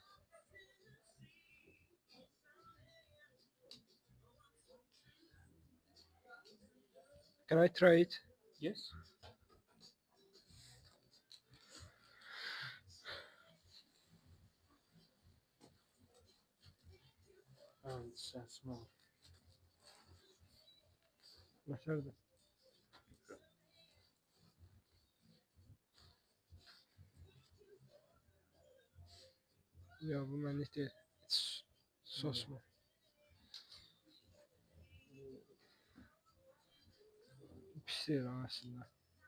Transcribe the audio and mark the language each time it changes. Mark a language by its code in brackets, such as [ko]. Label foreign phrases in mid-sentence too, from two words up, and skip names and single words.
[en] Can I try it? Yes. It's small. [az] Nətərdir? Ya bu mənlik deyil. [en] It's so small. [az] Pis deyil aslında.